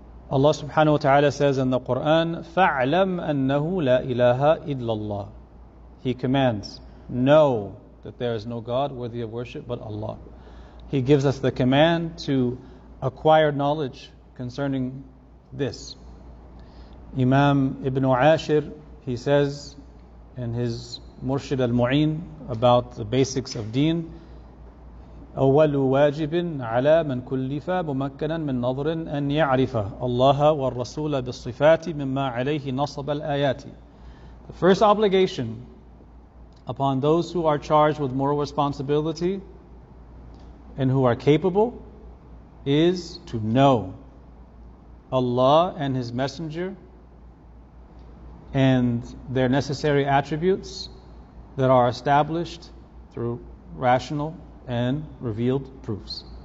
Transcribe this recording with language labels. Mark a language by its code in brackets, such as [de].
[en] Allah subhanahu wa ta'ala says in the Quran, [ar] فَاعْلَمْ أَنَّهُ لَا إِلَهَ إِلَّا اللَّهِ. [en] He commands, know that there is no God worthy of worship but Allah. He gives us the command to acquire knowledge concerning this. Imam Ibn Ashir he says in his Murshid al-Mu'in about the basics of deen, [ar] أول واجب على من كلف ممكنا من نظر أن يعرف الله والرسول بالصفات مما عليه نصب الآيات. [en] The first obligation upon those who are charged with moral responsibility and who are capable is to know Allah and His Messenger and their necessary attributes that are established through rational and revealed proofs.